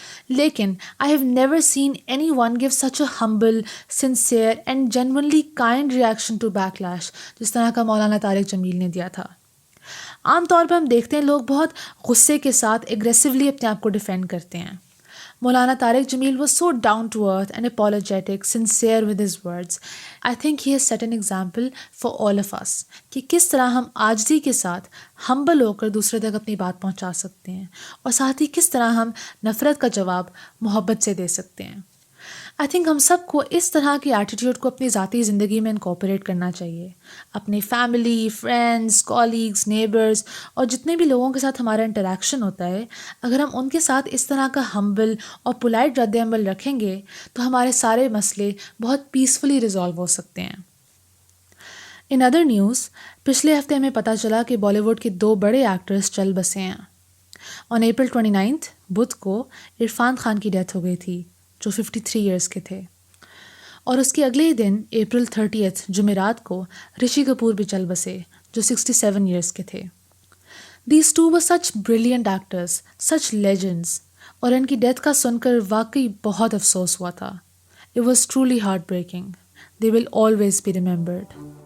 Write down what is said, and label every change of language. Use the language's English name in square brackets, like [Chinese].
[English] لیکن I have never seen anyone gave such a humble, sincere and genuinely kind reaction to backlash [Urdu] جس طرح کا مولانا طارق جمیل نے دیا تھا. عام طور پہ ہم دیکھتے ہیں لوگ بہت غصے کے ساتھ ایگریسولی اپنے آپ کو ڈیفینڈ کرتے ہیں. [English] Maulana Tariq Jameel was so down to earth and apologetic, sincere with his words. I think he has set an example for all of us [Urdu] کہ کس طرح ہم عاجزی کے ساتھ ہمبل ہو کر دوسرے تک اپنی بات پہنچا سکتے ہیں، اور ساتھ ہی کس طرح ہم نفرت کا جواب محبت سے دے سکتے ہیں. [English] I think [Urdu] ہم سب کو اس طرح کی ایٹیٹیوڈ کو اپنی ذاتی زندگی میں انکارپوریٹ کرنا چاہیے. اپنی فیملی، فرینڈس، کالیگز، نیبرز اور جتنے بھی لوگوں کے ساتھ ہمارا انٹریکشن ہوتا ہے، اگر ہم ان کے ساتھ اس طرح کا ہمبل اور پولائٹ رد عمل رکھیں گے تو ہمارے سارے مسئلے بہت پیسفلی ریزالو ہو سکتے ہیں. [English] in other news, [Urdu] پچھلے ہفتے ہمیں پتہ چلا کہ بالی ووڈ کے 2 بڑے ایکٹرز چل بسے ہیں. آن April 29 بدھ کو عرفان خان کی ڈیتھ ہو گئی تھی جو 53 ایئرس کے تھے، اور اس کے اگلے ہی دن April 30 جمعرات کو رشی کپور بھی چل بسے جو 67 ایئرس کے تھے. [English] These two were such brilliant actors, such legends, [Urdu] اور ان کی ڈیتھ کا سن کر واقعی بہت افسوس ہوا تھا. [English] It was truly heartbreaking. They will always be remembered.